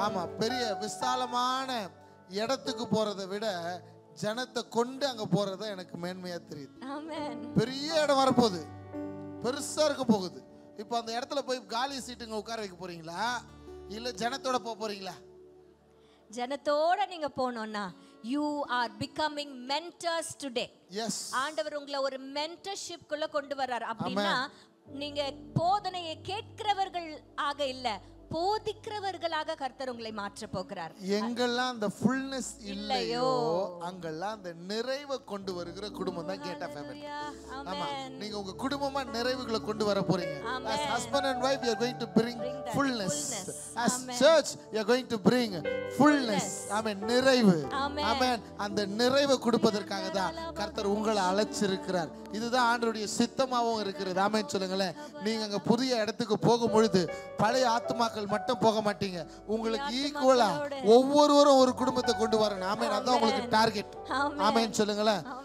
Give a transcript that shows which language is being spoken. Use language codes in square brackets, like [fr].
[ta] ஆமா, பெரிய விசாலமான இடத்துக்கு போறதை விட ஜனத்தை கொண்டு அங்க போறத எனக்கு மேன்மையா தெரியுது. ஆமென். பெரிய இடம் வரப்போகுது, பெருசா இருக்க போகுது. இப்போ அந்த இடத்துல போய் காலி சீட்டுங்க உட்கார வைக்க போறீங்களா, இல்ல ஜனத்தோட போக போறீங்களா? ஜனத்தோட நீங்க போனோம்னா [en] you are becoming mentors today. Yes. [ta] ஆண்டவர் உங்களை ஒரு மென்டர்ஷிப் குள்ள கொண்டு வர்றார். அப்படின்னா நீங்க போதனையை கேட்கிறவர்கள் ஆக இல்ல, போதிக்கிறவர்களாக கர்த்தர் உங்களை மாற்ற போகிறார். எங்கெல்லாம் அந்த ஃபுல்னஸ் இல்லையோ அங்கெல்லாம் அந்த நிறைவை கொண்டு வருகிற குடும்பம் தான் கேட் ஆஃப் ஹெவன். ஆமா, நீங்க உங்க குடும்பமா நிறைவுகளை கொண்டு வர போறீங்க. [en] As husband and wife you are going to bring fullness. As church you are going to bring fullness. [ta] ஆமென், நிறைவு. ஆமென். அந்த நிறைவை கொடுப்பதற்காக தான் கர்த்தர் உங்களை அழைச்சிருக்கிறார். இதுதான் ஆண்டவருடைய சித்தமாவும் இருக்கிறது. ஆமென் சொல்லுங்களேன். நீங்க அங்க புதிய இடத்துக்கு போகும் பொழுது பழைய ஆத்துமாக்கள் ஆத்மாக்கள் மட்டும் போக மாட்டீங்க, உங்களுக்கு ஈக்குவலா ஒவ்வொருவரும் ஒரு குடும்பத்தை கொண்டு வரணும். ஆமென். அதான் உங்களுக்கு டார்கெட். ஆமென் சொல்லுங்களேன்.